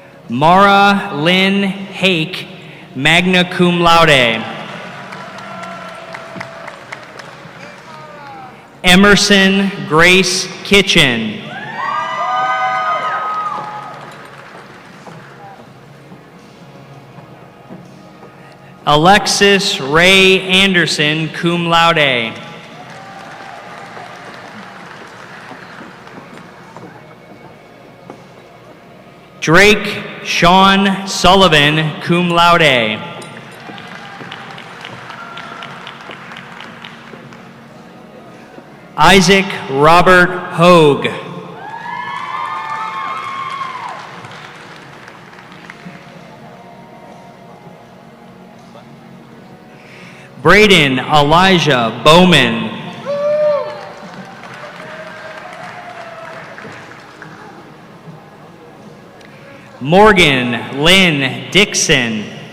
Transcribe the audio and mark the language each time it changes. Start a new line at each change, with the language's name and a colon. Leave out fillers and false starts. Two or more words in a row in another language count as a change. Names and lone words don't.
English: Mara Lynn Hake,
Latin: magna cum laude.
English: Emerson Grace Kitchen. Alexis Ray Anderson,
Latin: cum laude.
English: Drake Sean Sullivan,
Latin: cum laude.
English: Isaac Robert Hogue. Braden Elijah Bowman. Morgan Lynn Dixon.